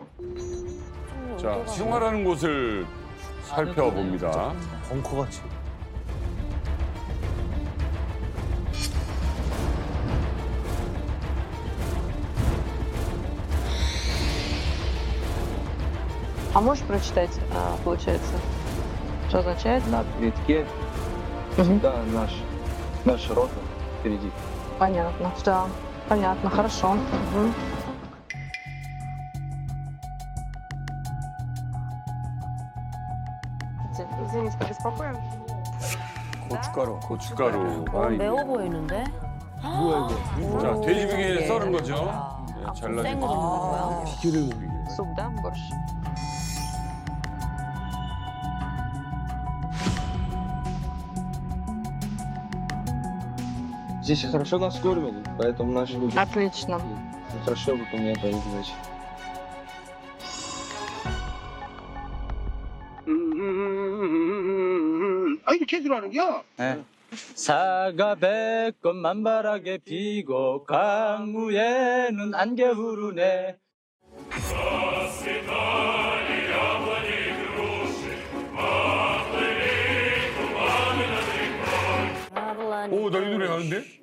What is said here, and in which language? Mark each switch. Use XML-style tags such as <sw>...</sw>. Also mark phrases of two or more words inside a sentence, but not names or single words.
<ko>자, 생활하는 곳을 살펴봅니다. 벙커같이.</ko> <ru>А можешь прочитать, получается, что означает? На передке всегда наша рота впереди. Понятно, да, понятно, хорошо. Мгм. Извините, побеспокоим.</ru> <ko>고춧가루. 고춧가루. 매워 보이는데? 자, 돼지비계 썰은 거죠. 네, 잘라진 생으로 거. 먹는 거야?</ko> <ru>Суп, да, борщ? Здесь хорошо нас кормят, поэтому наши люди Отлично. хорошо выполняют свои задачи.</ru> <ko>아, 이거 제대로 하는 겨? 사가 백건 만발하게 피고 강우에는 안개 흐르네. 오, 나 이 노래 아는데?</ko>